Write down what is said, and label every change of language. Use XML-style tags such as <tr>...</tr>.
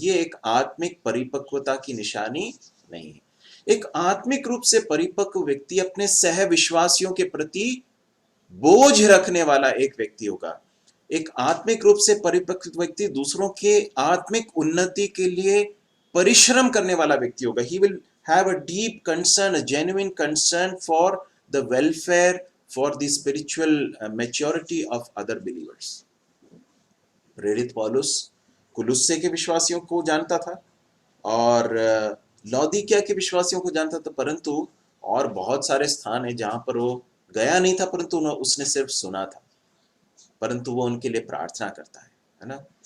<hi>ये एक आत्मिक परिपक्वता की निशानी नहीं है। एक आत्मिक रूप से परिपक्व व्यक्ति अपने सह विश्वासियों के प्रति बोझ रखने वाला एक व्यक्ति होगा। एक आत्मिक रूप से परिपक्व व्यक्ति दूसरों के आत्मिक उन्नति के लिए परिश्रम करने वाला व्यक्ति होगा।</hi> <en>He will have a deep concern, a genuine concern for the welfare, for the spiritual maturity of other believers.</en> <hi>प्रेरित पौलुस कुलुस्से के विश्वासियों को जानता था और लौदीकिया के विश्वासियों को जानता था, परंतु और बहुत सारे स्थान है जहां पर वो गया नहीं था, परंतु उसने सिर्फ सुना था, परंतु वो उनके लिए प्रार्थना करता है ना।</hi>